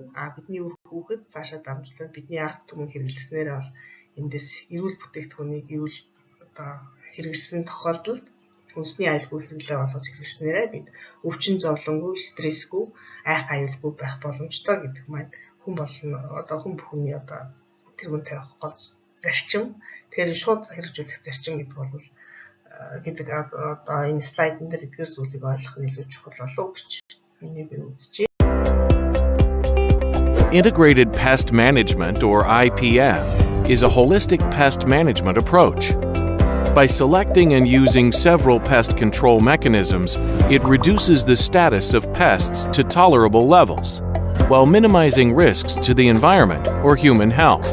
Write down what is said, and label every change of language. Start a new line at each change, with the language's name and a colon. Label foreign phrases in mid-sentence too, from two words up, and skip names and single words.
Mongolian: Бидний үр хүүхэд цаашаа дамжуулаад бидний ард түмэн хэрэглэснээр бол эндээс эрүүл бүтээгдэхүүнийг эрүүл хэрэглэсэн тохиолдолд хүнсний аюулгүй хэрэглээ болгож хэрэглэснээрээ бид өвчин зовлонгүй, стрессгүй, айх аюулгүй байх боломжтой гэдэг маань хүн бүхний тэргүүн тавих гол зарчим. Тэгэхээр шууд хэрэгжүүлэх зарчим гэдэг бол энэ слайдн дээр эдгээр зүйлийг ойлгох нь илүү чухал болов гэж миний би үзэж.
English: Integrated Pest Management, or IPM, is a holistic pest management approach. By selecting and using several pest control mechanisms, it reduces the status of pests to tolerable levels, while minimizing risks to the environment or human health.